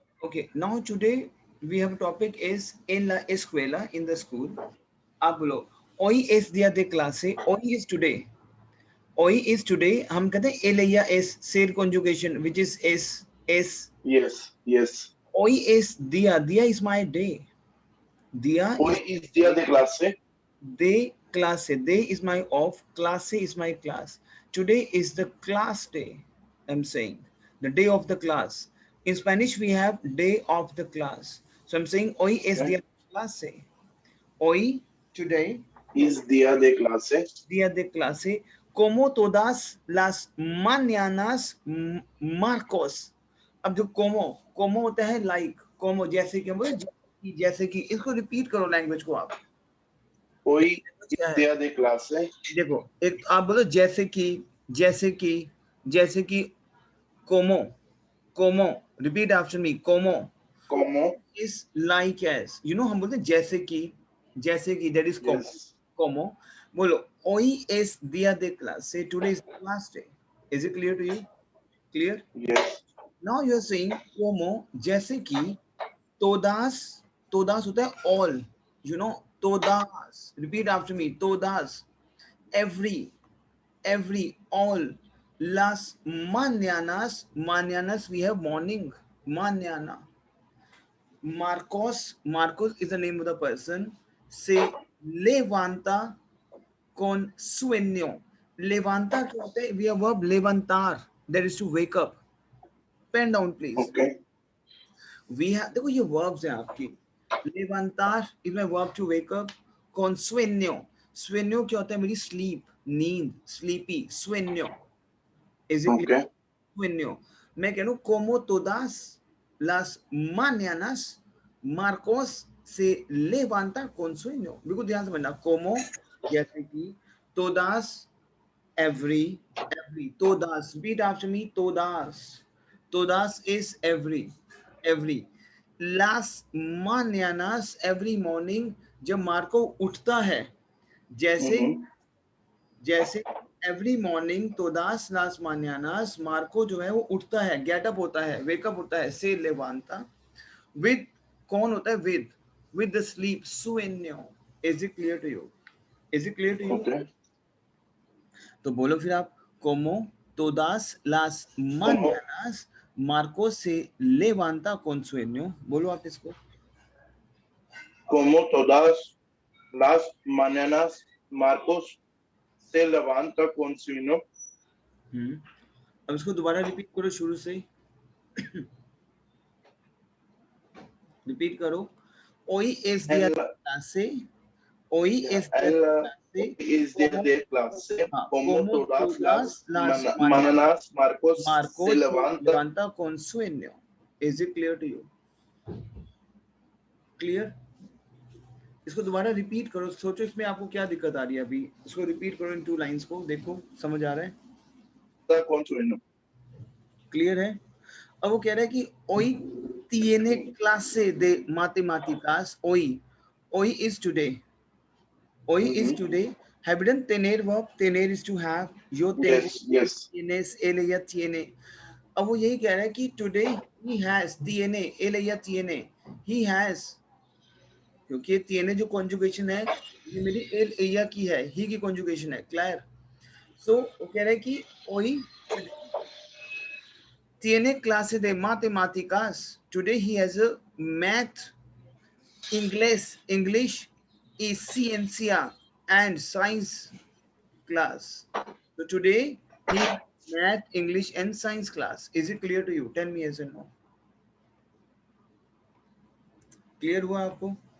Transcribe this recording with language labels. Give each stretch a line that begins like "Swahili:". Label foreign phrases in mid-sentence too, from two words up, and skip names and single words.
English: Okay, now today we have a topic is
Spanish: en la escuela,
English: in the school.
Hindi: आप बोलो,
Spanish: hoy es día de clase, hoy
English: is today. Hoy is today,
Hindi: हम कहते हैं एल या एस,
English: सेड conjugation which is s. Yes, yes.
Spanish: Hoy es día, día
English: is my day.
Spanish: Día Hoy
English: is
Spanish: es día de clase.
English: day, clase, day is my off, clase is my class. Today is the class day, I'm saying. The day of the class. In Spanish, we have day of the class. So I'm saying,
Spanish: hoy es
English: Okay.
Spanish: día de clase. Hoy, today, Es día de clase. día de clase. Como todas las mañanas, Marcos.
Hindi: अब जो como होता है like, como जैसे कि हम बोले जैसे कि इसको रिपीट करो लैंग्वेज को आप.
Spanish: Hoy
Hindi: क्या
Spanish: es
Hindi: है?
Spanish: día de clase.
Hindi: देखो, एक आप बोलो जैसे कि जैसे कि
Spanish: como, como,
English: repeat after me, como
Spanish: Como.
English: is like as,
Hindi: हम बोलते हैं जैसे कि
English: that is Yes,
Spanish: como. बोलो, hoy es día de clase,
English: today is the last day. Is it clear to you? Clear? yes. Now you are saying como,
Hindi: जैसे कि
English: todas
Hindi: होता है
English: all, todas, repeat after me, todas, every, all,
Spanish: las mañanas,
English: we have morning, mañana. Marcos is the name of the person.
Spanish: Se levanta con sueño.
Hindi: Levanta क्या होता है?
English: We have verb levantar, that is to wake up. Pen down please. Okay. We have,
Hindi: देखो ये verbs हैं आपकी.
English: Levantar is my verb to wake up.
Spanish: Con sueño.
Hindi: Sueño क्या होता है? मेरी sleep, नींद,
English: sleepy, sueño. Is it clear? Okay.
Spanish: Sueño.
Hindi: मैं कह रहा हूँ
Spanish: como todas las mañanas Marcos se levanta con sueño.
Hindi: बिल्कुल ध्यान से समझना. Como जैसे कि todas,
English: every, todas. Repeat after me, todas. Todas is every.
Spanish: Las mañanas,
English: every morning,
Hindi: जब मार्को उठता है, जैसे Mm-hmm. जैसे
English: every morning
Spanish: todas las mañanas
Hindi: मार्को जो है वो उठता है,
English: get up
Hindi: होता है, वेकअप होता है,
Spanish: se levanta
Hindi: विद, कौन होता है?
English: with the sleep, sueño. is it clear to you? is it clear to you? Okay.
Hindi: तो बोलो फिर आप,
Spanish: como todas las Como, mañanas मार्को se levanta con sueño.
Hindi: बोलो आप इसको.
Spanish: como todas las mañanas, Marcos se levanta con sueño.
Hindi: अब इसको दोबारा रिपीट करो शुरू से. रिपीट करो.
Spanish: Hoy es día En de la, clase. Hoy
English: yeah,
Spanish: es día en de la, clase. hoy es día Como, de clase. Como como todas todas las las mañanas, mañanas, Marcos se Marcos se levanta. levanta con sueño.
English: Is it clear to you? Clear?
Hindi: इसको दोबारा रिपीट करो. सोचो इसमें आपको क्या दिक्कत आ रही है. अभी इसको रिपीट करो इन 2 लाइंस को. देखो समझ आ रहा है?
Spanish: Con sueño.
Hindi: क्लियर है? अब वो कह रहा है कि
Spanish: hoy tiene clase de matemáticas.
English: Hoy is today. Hoy is Mm-hmm. today. Have you done tener verb? Tener is to have.
Spanish: Yo tengo,
English: Yes, yes.
Spanish: tienes, él ella tiene.
Hindi: अब वो यही कह रहा है कि
English: today he has,
Spanish: tiene, él ella tiene.
English: He has,
Hindi: क्योंकि tiene जो conjugation है ये मेरी
Spanish: él ella
Hindi: की है, he की conjugation है. Clear? So वो कह रहा है कि
Spanish: hoy tiene clase de matemáticas.
English: Today he has a math, English is ciencia and science class. So today he has math, English and science class. Is it clear to you? Tell me yes or no. Clear
Hindi: हुआ आपको?